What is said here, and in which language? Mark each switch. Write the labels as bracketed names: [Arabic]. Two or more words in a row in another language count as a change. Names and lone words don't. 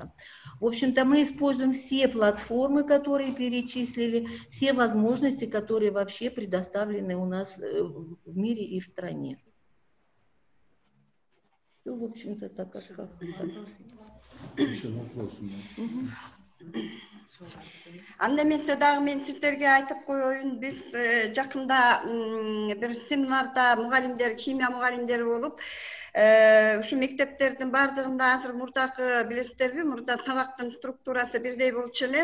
[Russian] В общем-то, мы используем все платформы, которые перечислили, все те возможности, которые вообще предоставлены у нас в мире и в стране. Все, в общем-то, так как. Еще вопросы. [Kyrgyz] Анда дагы мен сиздерге айтып коеюн, биз жакында бир семинарда мугалимдер, химия мугалимдери болуп, ушу мектептердин бардыгында азыр мурдакы билесиздерби, мурда сабактын структурасы бирдей болчу эле.